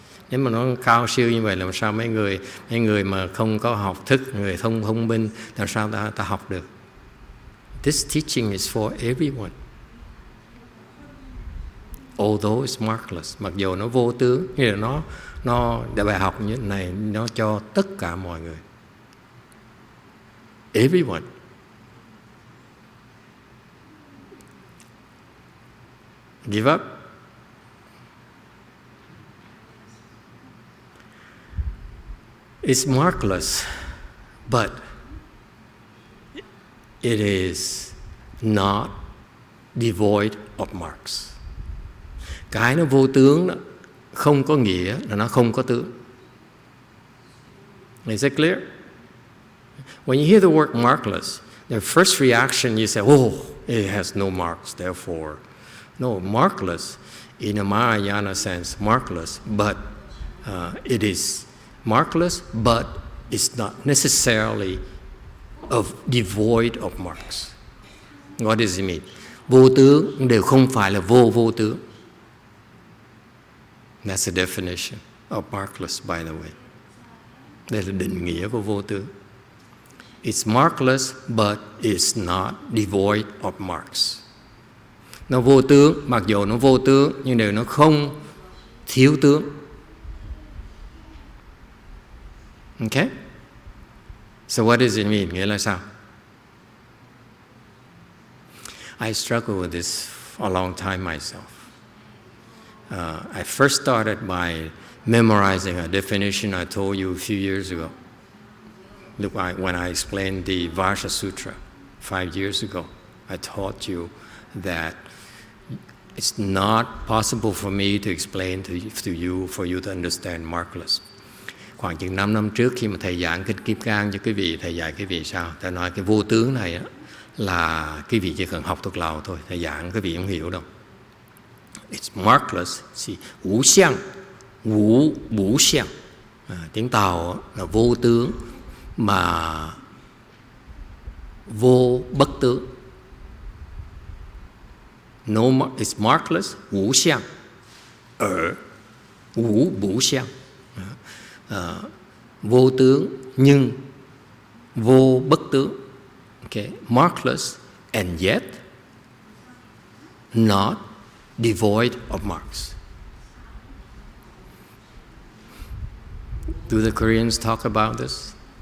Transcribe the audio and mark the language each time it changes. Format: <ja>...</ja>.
<vi>Nếu mà nó cao siêu như vậy, làm sao mấy người mà không có học thức, người không thông minh, làm sao ta học được?</vi> <en>This teaching is for everyone. Although it's markless,</en> <vi>mặc dù nó vô tướng, như là nó bài học như thế này, nó cho tất cả mọi người.</vi> <en>Everyone. Give up? It's markless, but it is not devoid of marks.</en> <vi>Cái nó vô tướng đó, không có nghĩa là nó không có tướng.</vi> <en>Is it clear? When you hear the word markless, the first reaction you say, oh, it has no marks, therefore. No, markless, in a Mahayana sense, markless, but it is markless, but it's not necessarily devoid of marks. What does it mean?</en> <vi>Vô tướng đều không phải là vô tướng.</vi> <en>That's the definition of markless, by the way.</en> <vi>Đây là định nghĩa của vô tướng.</vi> <en>It's markless, but it's not devoid of marks.</en> <vi>Nó vô tướng, mặc dù nó vô tướng, nhưng đều nó không thiếu tướng.</vi> <en>Okay? So what does it mean?</en> <vi>Nghĩa là sao?</vi> <en>I struggle with this for a long time myself. I first started by memorizing a definition I told you a few years ago. Look, when I explained the Vasha Sutra 5 years ago, I taught you that it's not possible for me to explain to you for you to understand markless.</en> <vi>Khoảng chừng 5 năm trước khi mà thầy giảng Kinh Kim Cang cho quý vị, thầy dạy quý vị sao? Thầy nói cái vô tướng này á, là quý vị chỉ cần học thuộc lòng thôi, thầy giảng quý vị không hiểu đâu.</vi> <en>It's markless,</en> <zh>ngũ xiang, ngũ xiang.</zh> <vi>Tiếng Tàu là vô tướng mà vô bất tướng.</vi> <en>No, it's markless,</en> <zh>ngũ xiang, ngũ bủ xiang.</zh> <vi>Vô tướng nhưng vô bất tướng.</vi> <en>Okay, markless and yet not devoid of marks. Do the Koreans talk about this?</en>